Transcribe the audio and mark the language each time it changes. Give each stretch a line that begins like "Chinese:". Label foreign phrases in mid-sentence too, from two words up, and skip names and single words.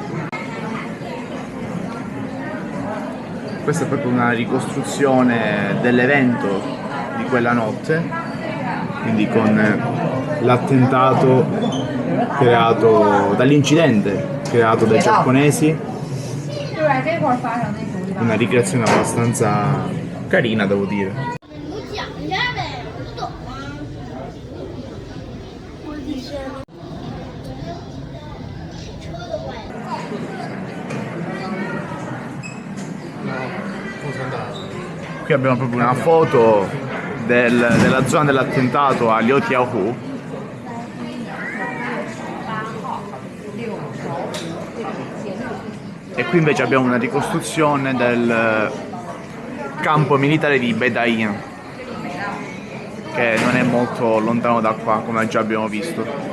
Italian: Questa è proprio una ricostruzione dell'evento di quella notte, quindi con l'attentato creato dall'incidente creato dai giapponesi una ricreazione abbastanza carina, devo dire.
Chinese: 你讲一下呗，我不懂啊。我的天呐，车都坏了。
Italian: Qui abbiamo proprio una foto della zona dell'attentato a Liu Tiaohu. E qui invece abbiamo una ricostruzione del campo militare di Bedain, che non è molto lontano da qua, come già abbiamo visto.